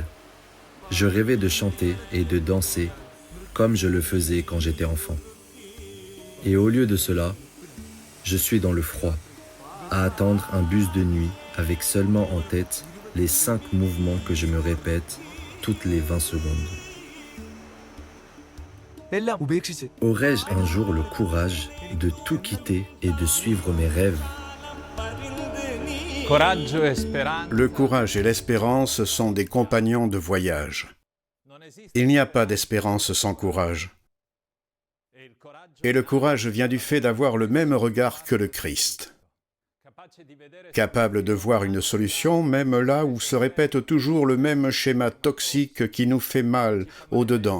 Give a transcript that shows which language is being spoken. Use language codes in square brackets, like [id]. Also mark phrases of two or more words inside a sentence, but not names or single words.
[fr] Je rêvais de chanter et de danser comme je le faisais quand j'étais enfant. Et au lieu de cela, je suis dans le froid, à attendre un bus de nuit avec seulement en tête les 5 mouvements que je me répète toutes les 20 secondes. [ml] എല്ലാം ഉപേക്ഷിച്ച് [fr] Aurais-je un jour le courage de tout quitter et de suivre mes rêves? [it] coraggio e speranza. [fr] Le courage et l'espérance sont des compagnons de voyage. Il n'y a pas d'espérance sans courage. Et le courage vient du fait d'avoir le même regard que le Christ. Capable de voir une solution même là où se répète toujours le même schéma toxique qui nous fait mal au-dedans.